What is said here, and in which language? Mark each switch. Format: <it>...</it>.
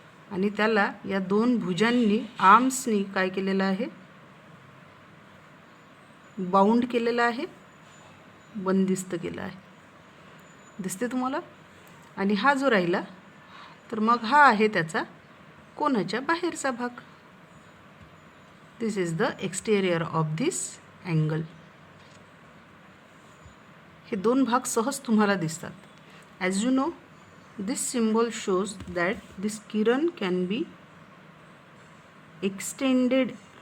<mr>आणि त्याला या 2 भुजांनी, आर्म्सनी काय केलेलं आहे, बाउंड केलेलं आहे, बंदिस्त केलं आहे. दिसते तुम्हाला? आणि हा जो राहिला, तर मग हा आहे त्याचा कोनाच्या बाहेरचा भाग.</mr> <en>This is the exterior of this angle.</en> <mr>हे 2 भाग सहज तुम्हाला दिसतात.</mr> <en>As you know, this symbol shows that this किरण can be extended.</en>